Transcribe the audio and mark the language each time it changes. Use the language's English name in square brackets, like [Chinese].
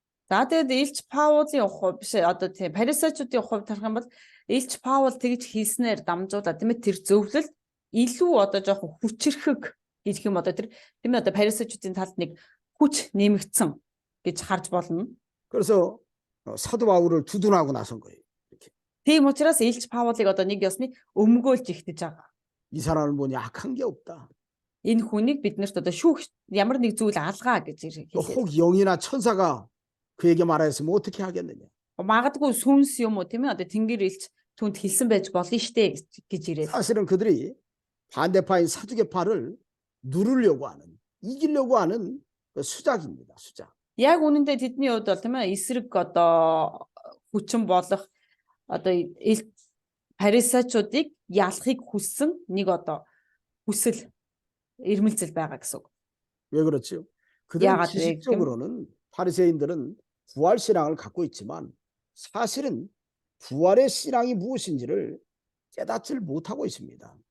[Mongolian] За тэгээд Илч Паулын хувь биш одоо тийм фарисеучдын хувьд харах юм бол Илч Паул тэгж хийснээр дамжуулаад тийм ээ тэр зөвлөл илүү одоо жоохон хүчрхэг гэх юм одоо тэр тийм ээ одоо фарисеучдын талд нэг хүч нэмэгдсэн гэж харж болно. [Korean] 그래서 사도 바울을 두둔하고 나선 거예요. 이렇게. [Mongolian] Тийм учраас Илч Паулыг одоо нэг ёсны өмгөөлж ихтэж байгаа. [Korean] 이 사람을 보니 악한 게 없다. [Mongolian] Энэ хүнийг биднэрт одоо шүүх ямар нэг зүйл алгаа гэж хэлээ. [Korean] 혹 영이나 천사가 그에게 말하였으면 어떻게 하겠느냐. [Mongolian] Магадгүй сүнс юм уу тийм ээ одоо тэнгэр элч түнд хэлсэн байж болно штэ гэж ирээд. [Korean] 사실은 그들이 반대파인 사두개파를 누르려고 하는 이기려고 하는 수작입니다. 수작. [Mongolian] Яг үнэндээ тэдний хувьд бол тийм ээ эсрэг одоо хүчин болох одоо фарисеучуудыг ялахыг хүссэн нэг одоо хүсэл ирмэлзэл байгаа гэсэн үг. [Korean] 왜 그렇죠? 그들은 야가 왜 지식적으로는 바리새인들은 부활 신앙을 갖고 있지만 사실은 부활의 신앙이 무엇인지를 깨닫지를 못하고 있습니다.